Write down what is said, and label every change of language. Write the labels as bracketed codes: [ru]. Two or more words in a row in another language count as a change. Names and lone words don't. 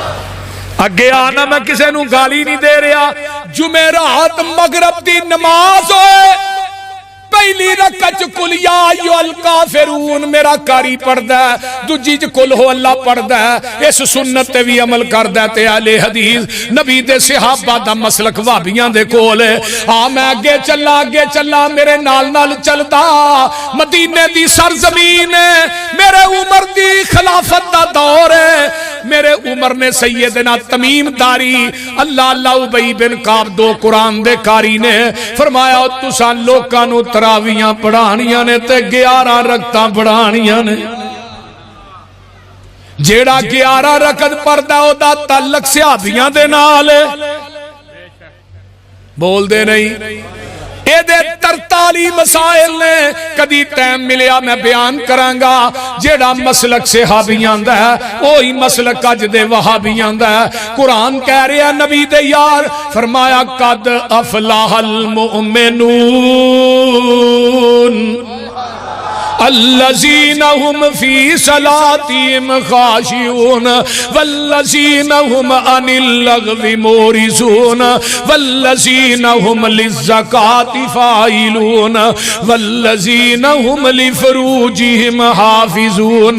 [pa] اگے آنا میں کسے نو گالی نہیں دے رہا، جمعرات مغرب دی نماز ہوئے، پہلی رکعت [ar] کل یا ایھا الکافرون [pa] میرا کاری پڑھدا ہے، دوجی [ar] کل ہو اللہ [pa] پڑھدا ہے، اس سنت تے بھی عمل کردا ہے تے اہل حدیث نبی دے صحابہ دا مسلک وہابیاں دے کول ہے۔ میں اگے چلا میرے نال نال چلدا، مدینے دی سرزمین ہے، میرے عمر دی خلافت دا دور ہے، میرے عمر نے سیدنا تمیم داری اللہ اللہ ابی بن کعب دو قرآن دے کاری نے فرمایا تساں لوکاں نو تراویاں پڑھانیاں نے تے 11 رکعتاں پڑھانیاں نے۔ جیڑا 11 رکعت پڑھدا او دا تعلق صحابیاں دے نال ہے۔ بول دے نہیں اے دے 43 مسائل نے، کدی ٹائم ملیا میں بیان کرانگا۔ جیڑا مسلک صحابیاں دا ہے وہی مسلک اج دے وہابیاں دا ہے۔ قرآن کہہ رہا نبی دے یار فرمایا [ar] قد افلح المؤمنون الذین هم فی صلاتهم خاشعون والذین هم عن اللغو معرضون والذین هم للزکاة فاعلون والذین هم لفروجهم حافظون